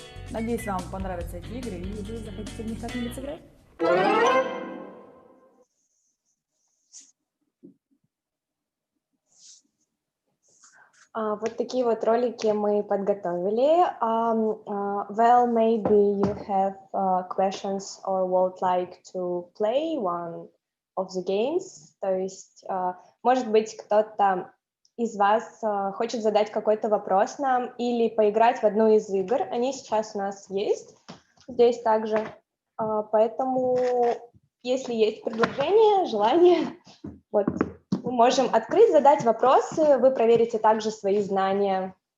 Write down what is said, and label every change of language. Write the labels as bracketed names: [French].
[Russian] Надеюсь, вам понравятся эти игры и вы захотите в них как-нибудь сыграть. Вот такие вот ролики мы подготовили. [English] Well, maybe you have questions or would like to play one of the games. [Russian] То есть, может быть, кто-то из вас хочет задать какой-то вопрос нам или поиграть в одну из игр. Они сейчас у нас есть здесь также. Поэтому, если есть предложение, желание, вот, мы можем открыть, задать вопросы, вы проверите также свои знания.